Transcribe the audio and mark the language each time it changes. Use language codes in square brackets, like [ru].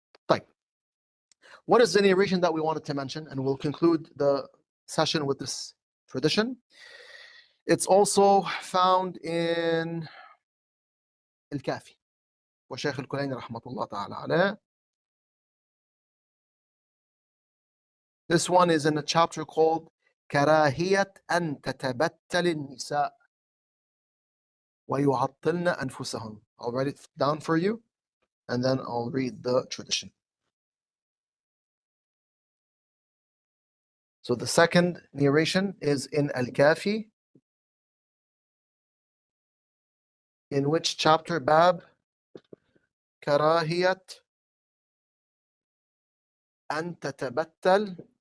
[en] Right. What is the narration that we wanted to mention? And we'll conclude the session with this tradition. It's also found in Al-Kafi. [ar] وشيخ الكليني رحمة الله تعالى عليه. [en] This one is in a chapter called [ar] كراهية أن تتبتل النساء ويعطلن أنفسهن. [en] I'll write it down for you and then I'll read the tradition. So the second narration is in Al-Kafi, in which chapter? [ar] Bab كراهية أن تتبتل